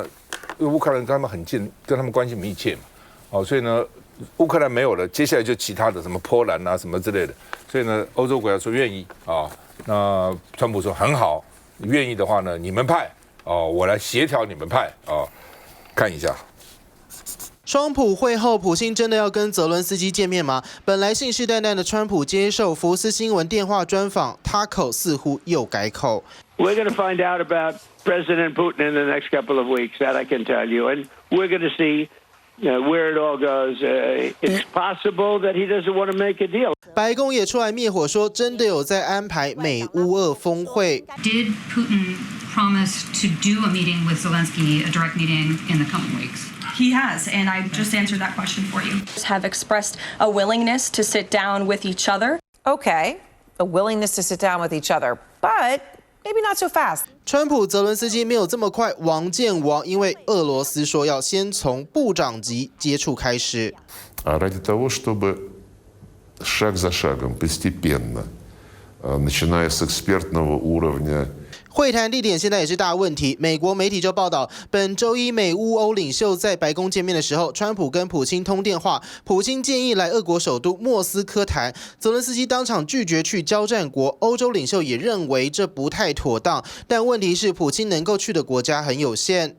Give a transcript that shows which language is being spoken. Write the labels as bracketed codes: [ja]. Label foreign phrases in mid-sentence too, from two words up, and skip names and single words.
[zh] 因为乌克兰跟他们很近，跟他们关系密切嘛，所以呢，乌克兰没有了，接下来就其他的什么波兰什么之类的，所以呢，欧洲国家说愿意那川普说很好，愿意的话呢，你们派我来协调你们派看一下。双普会后，普星真的要跟泽伦斯基见面吗？本来信誓旦旦的川普接受福斯新闻电话专访，他口似乎又改口。 [en] We're going to find out about President Putin in the next couple of weeks, that I can tell you, and we're going to see where it all goes. It's possible that he doesn't want to make a deal. [zh] 白宫也出来灭火，说真的有在安排美乌俄峰会。 [en] Did Putin promise to do a meeting with Zelensky, a direct meeting in the coming weeks? He has, and I just answered that question for you. Have expressed a willingness to sit down with each other. Okay, a willingness to sit down with each other, but maybe not so fast. [zh] 川普泽伦斯基没有这么快王见王，因为俄罗斯说要先从部长级接触开始。 [ru] Ради того, чтобы шаг за шагом, постепенно, начиная с экспертного уровня. [zh] 会谈地点现在也是大问题。美国媒体就报道，本周一美乌欧领袖在白宫见面的时候，川普跟普京通电话，普京建议来俄国首都莫斯科谈，泽伦斯基当场拒绝去交战国。欧洲领袖也认为这不太妥当，但问题是普京能够去的国家很有限。